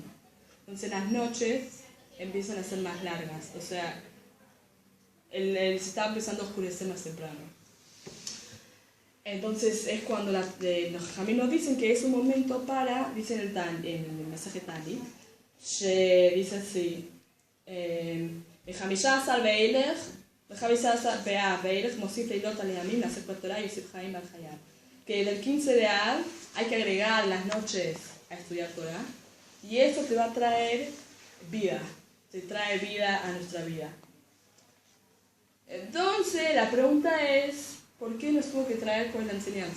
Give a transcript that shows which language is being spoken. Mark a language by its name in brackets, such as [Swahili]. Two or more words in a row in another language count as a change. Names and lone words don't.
[Spanish] Entonces las noches empiezan a ser más largas, o sea, se está empezando a oscurecer más temprano. Entonces es cuando los Jamim nos dicen que es un momento para, dicen en el mensaje Tani, dice así, [Hebrew] בחמישה עשר באב ואילך מוסיף לילות על הימים לעסק בתורה יוסיף חיים על חייו. [Spanish] Que del 15 de Av hay que agregar las noches a estudiar Torah y eso te va a traer vida, te trae vida a nuestra vida. Entonces la pregunta es, ¿por qué nos tuvo que traer cuál es la enseñanza?